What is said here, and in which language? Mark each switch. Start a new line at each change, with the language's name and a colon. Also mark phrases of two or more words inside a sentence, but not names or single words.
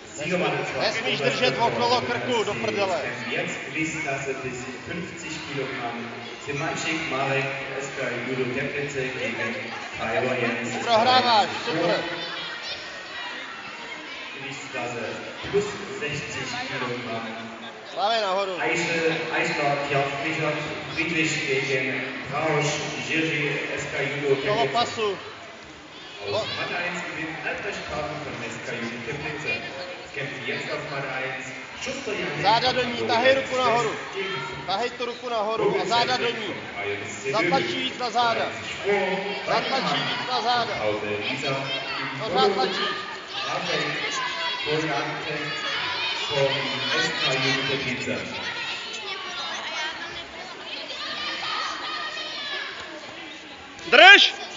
Czech: Nesmíš držet okolo krku, do prdele.
German: Jetzt Gewichtsklasse bis 50 Kilogramm. Simančík Marek, SK Judo Teplice gegen Kajor Jens.
Czech: Prohráváš, super.
German: Gewichtsklasse plus 60 Kilogramm.
Czech: Slavě nahoru.
German: Eichler, Kjaf, Richard, Friedrich gegen Rausch, Jiří, SK Judo
Czech: Kolo Teplice. pasu.
German: Aus Matte 1 gewinnt Albrecht Karten von SK Judo Teplice. Es kämpft jetzt auf Matte 1. Schuster Jan.
Czech: Záda do ní, tahej ruku nahoru. Tahej tu ruku nahoru a záda do ní. Zatlačí víc na záda. Zatlačí víc na záda. Pořád tlačíš. Drž!